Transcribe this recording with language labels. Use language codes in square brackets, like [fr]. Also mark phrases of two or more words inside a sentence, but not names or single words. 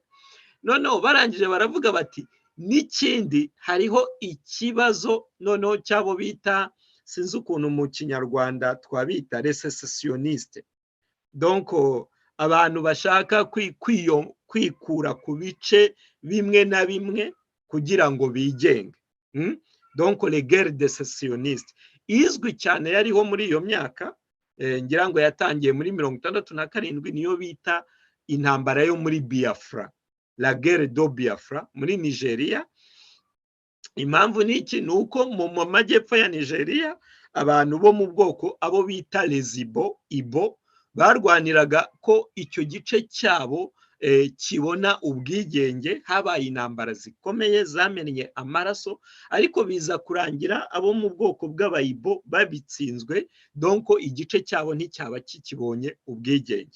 [rw] Noneho barangije baravuga bati n'ikindi, hariho ikibazo noneho cyabo bita, sinzi ukuntu mu kinyarwanda twabita recessioniste, donc abantu bashaka kwikura ku bice bimwe na bimwe kugira ngo bigenge, [fr] donc les guerres de sécessionnistes [rw] izwi cyane yariho muri iyo myaka, ngira ngo yatangiye muri 67, niyo bita intambara yo muri Biafra, [fr] la guerre do Biafra muri Nigeria. [rw] Impamvu niki nuko mu majyepfo ya Nigeria abantu bo mu bwoko abo bita [fr] les Ibo [rw] barwaniraga ko icyo gice cyabo kibona ubwigenge. Habaye intambara zikomeye zamennye amaraso, ariko biza kurangira abo mu bwoko bw'abayibo babitsinzwe, donc igice cyabo nticyaba kikibonye ubwigenge.